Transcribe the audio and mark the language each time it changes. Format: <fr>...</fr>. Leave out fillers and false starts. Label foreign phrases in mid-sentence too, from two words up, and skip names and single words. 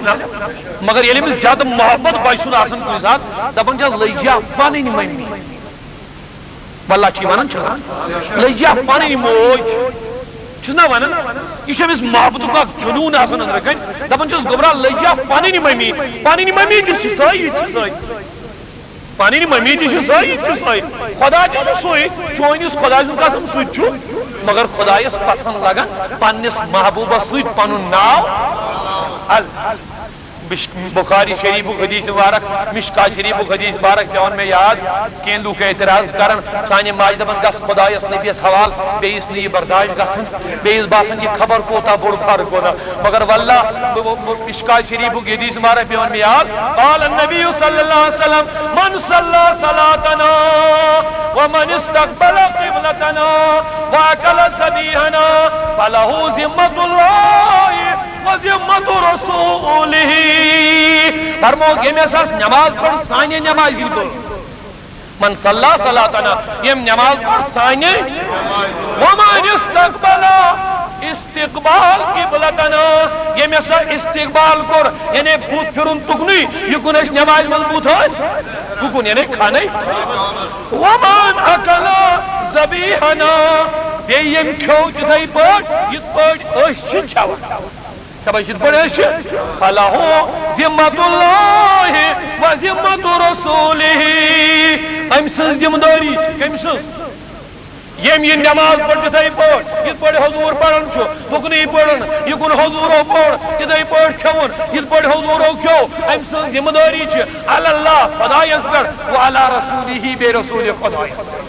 <ks>نا مگر ییٚلہِ أمِس زیادٕ محبت بچہِ سُنٛد آسان کُنہِ ساتہٕ دپان چھس لجیا پنٕنۍ ممی واللہ چھ ونان چھنا لجیا پنٕنۍ موج چھُس نا ونان یہ چھُ أمِس محبتُک اکھ جنوٗن آسان أنٛدرٕ کَنۍ دپان چھس گوٚبرا لجیا پنٕنۍ ممی تہِ چھِ سۄے یہِ تہِ چھِ سۄے پنٕنۍ ممی تہِ چھِ سۄے یہِ تہِ چھِ سۄے خدا تہِ چھُ سُے چٲنِس خداے سُنٛد قسم سُہ تہِ چھُ مگر خدایس پسند لگان پننس محبوبہ سۭتۍ پنُن ناو بخاری شریف حدیث مبارک مشکا شریف حدیث مبارک پیون میں یاد کین لوگ اعتراض کرن سانہ ماجہ دپان گس خدایس نبیس حوال بیس نہ یہ برداشت گژھن بیس باسان یہ خبر کوتا بوڑ</ks> <ur>فرق ہونا</ur> <ks>مگر واللہ مشکا شریف حدیث مبارک</ks> <ar>پیون میں یاد قال النبی صلی اللہ علیہ وسلم من صلی صلاتنا ومن استقبل قبلتنا واکل ذبیحنا فله ذمۃ اللہ وذمۃ رسولہ</ar> <ks>فرمو یم اس نماز پڑھ سانہ نماز گل من</ks> <ar>صلی صلاتنا</ar> <ks>یم نماز پڑھ سانہ</ks> <ar>ومن استقبل</ar> <ks>استقبال قبلتنا یم اس استقبال کور یعنی بوت پھرن تکنی یہ کن اس نماز من بوت ککن یعنی کھانے</ks> <ar>وَمَنْ أَكَلَ زَبِيحَنَا</ar> <ks>بیٚیہِ ییٚمۍ کھیوٚو تِتھَے پٲٹھۍ یِتھ پٲٹھۍ أسۍ چھِ کھٮ۪وان دَپان یِتھ پٲٹھۍ أسۍ چھِ</ks> <ar>فَلَهُ ذِمَّةُ اللہِ وَذِمَّةُ رَسُولِهِ</ar> <ks>أمۍ سٕنٛز ذِمہٕ دٲری چھِ کٔمۍ سٕنٛز یم یہ نماز پڑھ تتھے پٲٹھۍ یِتھ پٲٹھۍ حضور پڑھان چھُ تُکنٕے پٔرٕن یہِ کُن حضوٗرو پوٚر تِتھے پٲٹھۍ کھیوٚوُن یِتھ پٲٹھۍ حضوٗرو کھیوٚو أمۍ سٕنٛز ذِمہٕ دٲری چھِ</ks> <ar>علی اللہ</ar> <ks>خۄدایس پٮ۪ٹھ</ks> <ar>وعلی رسوٗلِہِ</ar> <ks>بیٚیہِ رسوٗلِ خۄدایس</ks>